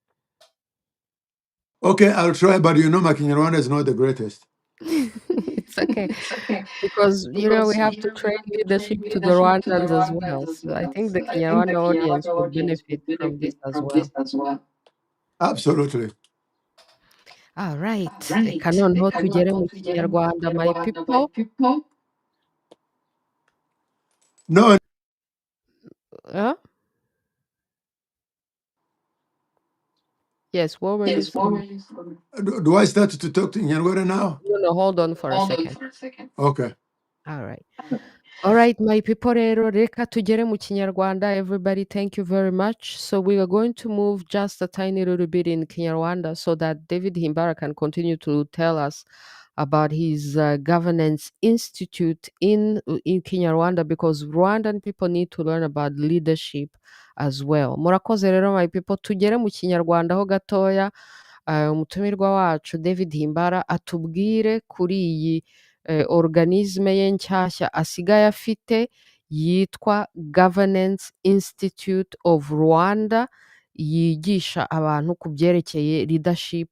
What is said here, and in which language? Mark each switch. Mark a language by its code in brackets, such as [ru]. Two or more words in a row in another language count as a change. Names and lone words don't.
[en] Okay, I'll try, but my KinyaRwanda is not the greatest. It's okay. Because, we have to train leadership to the Rwandans as well. So I think the KinyaRwanda audience would benefit from this as well. Absolutely. All right. [rw] Reka noneho tugere mu KinyaRwanda, [en] my people. No. Yes, what were you saying? Do I start to talk to KinyaRwanda now? No, hold on for a second. Okay. All right. All right, my people, [rw] reka tugere mu KinyaRwanda. [en] Everybody, thank you very much. So we are going to move just a tiny little bit in KinyaRwanda so that David Himbara can continue to tell us about his governance institute in KinyaRwanda, because Rwandan people need to learn about leadership as well. [rw] Murakoze rero, [en] my people, [rw] tugere mu KinyaRwanda ho gatoya. Umutumirwa wacu David Himbara atubwire kuri iyi organisme ye nshyashya asigaye afite yitwa Governance Institute of Rwanda, yigisha abantu ku byerekeye leadership.